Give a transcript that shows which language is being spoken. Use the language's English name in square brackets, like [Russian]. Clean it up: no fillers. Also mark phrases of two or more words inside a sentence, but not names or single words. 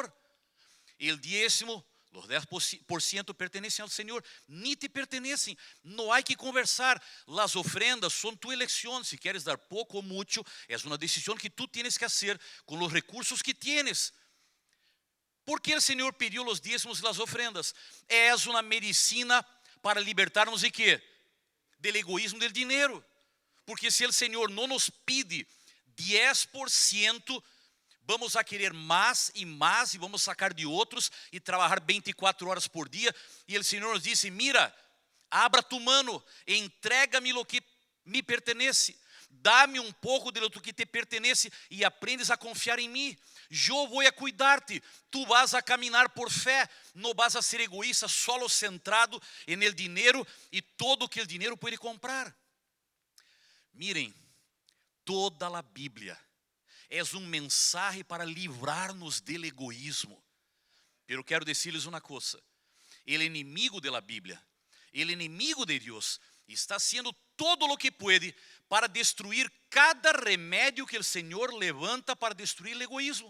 [Portuguese] O diezmo, os 10% pertencem ao Senhor, nem te pertencem, não há que conversar. As ofrendas são tua eleição, se queres dar pouco ou muito, é uma decisão que tu tienes que fazer com os recursos que tienes. ¿Por que o Senhor pediu os dízimos e as ofrendas? É uma medicina para libertarmos de quê? [Spanish] Del egoísmo del dinheiro. [Portuguese] Porque se o Senhor não nos pede 10%, vamos a querer mais e vamos sacar de outros e trabalhar 24 horas por dia. E o Senhor nos disse: [Spanish] mira, abra tu mano, [Portuguese] entrega-me o que me pertenece, dá-me um pouco [Spanish] de lo que te pertenece [Portuguese] e aprendes a confiar em mim. Eu vou a cuidar-te, tu vas a caminhar por fé, não vas a ser egoísta, [Spanish] solo centrado en el [Portuguese] dinheiro e todo o que o dinheiro pode comprar. Miren, toda a Bíblia é um mensagem para livrar-nos do egoísmo. Pero quero dizer-lhes uma coisa: o inimigo da Bíblia, o inimigo de Deus, está haciendo todo o que pode para destruir cada remédio que o Senhor levanta para destruir o egoísmo.